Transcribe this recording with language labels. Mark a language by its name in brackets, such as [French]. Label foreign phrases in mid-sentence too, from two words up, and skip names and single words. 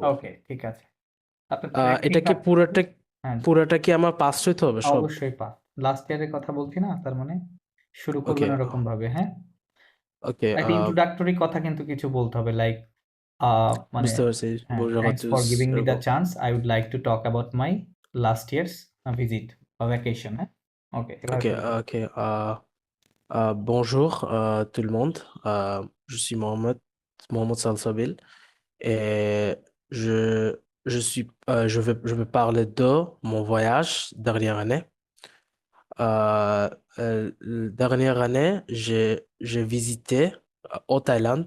[Bangla] ওকে, ঠিক আছে। আপনি তাহলে এটা কি হ্যাঁ, পুরাটা কি আমার পাস হইতে হবে সব? অবশ্যই পাস। [English] last year's [Bangla] কথা বলছি না, তার মানে শুরু ওকে, করবেন ওরকম ভাবে, হ্যাঁ? ওকে, একটা ইন্ট্রোডাক্টরি কথা কিন্তু কিছু বলতে হবে, লাইক মানে বুঝতে পারছি। হ্যাঁ, বোঝা [English] thanks for [Bangla] যাচ্ছে [English] giving me the [Bangla] এরকম। [English] চান্স, I would like to talk about my last year's visit বা ভ্যাকেশন, [Bangla] হ্যাঁ? ওকে, এভাবে [English] Ok, [Bangla] বলবেন। [French] ok. Bonjour tout le monde. Je suis Mohamed Salsabil et je vais parler de mon voyage dernière année. Dernière année, j'ai visité au Thaïlande.